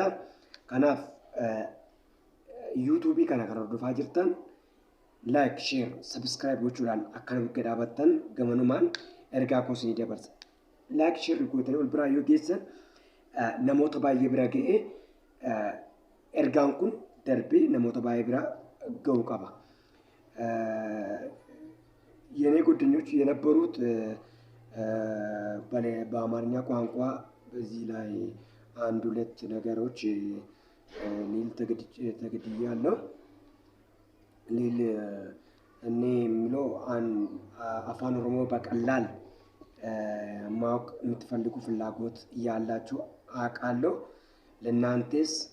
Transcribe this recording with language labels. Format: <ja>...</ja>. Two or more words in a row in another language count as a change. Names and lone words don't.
<om>Kanaaf yuutuubii kana kan hordofaa jirtan</om> <en>like, share, subscribe</en> <om>gochuudhaan akka nuti dhaabattan gamanumaan ergaa koo isinii dabarsa.</om> <en>Like, share</en> <om>gootanii ol biraa yoo geessan namoota baay'ee bira ga'ee ergaan kun darbee namoota baay'ee bira ga'uu qaba.</om> <am>የኔ ጓደኞች የነበሩት በአማርኛ ቋንቋ በዚህ ላይ አንድ ሁለት ነገሮች ሊል ተገድያለሁ። ሊል እኔ የምለው አፋን ኦሮሞ በቀላል ማወቅ የምትፈልጉ ፍላጎት ያላችሁ አውቃለሁ። ለእናንተስ</am>